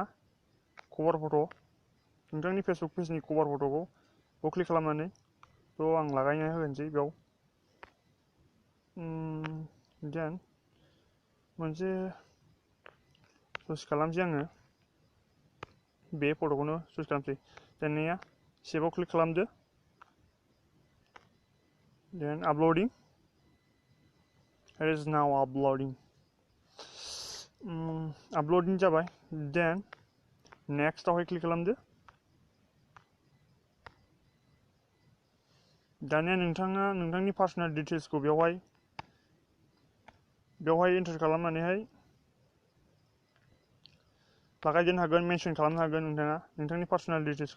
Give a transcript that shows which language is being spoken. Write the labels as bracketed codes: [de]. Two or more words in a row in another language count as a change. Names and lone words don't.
[en] cover photo' [brx] नोंथांनि Facebook page नि [en] cover photo' [brx] खौ बेयाव क्लिक खालामनानै थ' आं लागायना होनोसै बेयाव. Then मोनसे चुज खालामसै आङो. बे फट'खौनो चुज खालामसै. दानिया सेभआव क्लिक खालामदो. [en] Then uploading. It is now uploading. [brx] Uploading जाबाय. [en] Then next [brx] आवहाय क्लिक खालामदो. दानिया नोंथाङा नोंथांनि [en] personal details [brx] बेवहाय एन्टार खालामनानैहाय लागायदेरनो हागोन, मेनसन खालामनो हागोन नोंथाङा नोंथांनि [en] personal details.